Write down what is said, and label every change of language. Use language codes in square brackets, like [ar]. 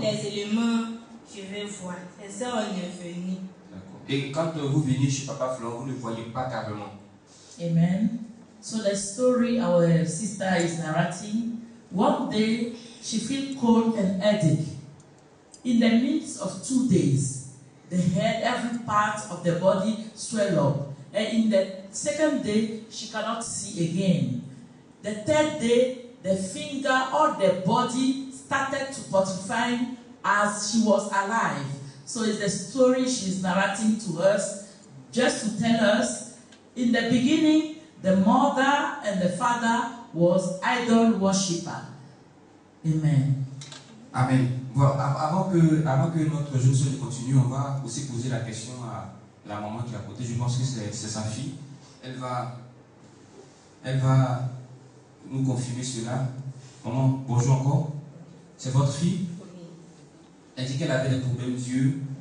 [fr] Les éléments, je vais voir. C'est ça, on est venu. D'accord. Et quand vous venez chez Papa Florent, vous ne voyez pas carrément. Amen. [en] So the story our sister is narrating, one day she felt cold and headache. In the midst of 2 days, the head, every part of the body swell up. And in the second day, she cannot see again. The third day, the finger or the body started to putrefy as she was alive. So it's the story she's narrating to us, just to tell us, in the beginning, the mother and the father was idol worshipper. Amen. Amen. [fr] Bon, avant que notre jeune soeur continue, on va aussi poser la question à la maman qui est à côté. Je pense que c'est sa fille. Elle va nous confirmer cela. Maman, bonjour encore. C'est votre fille? Elle dit qu'elle avait des problèmes d'yeux.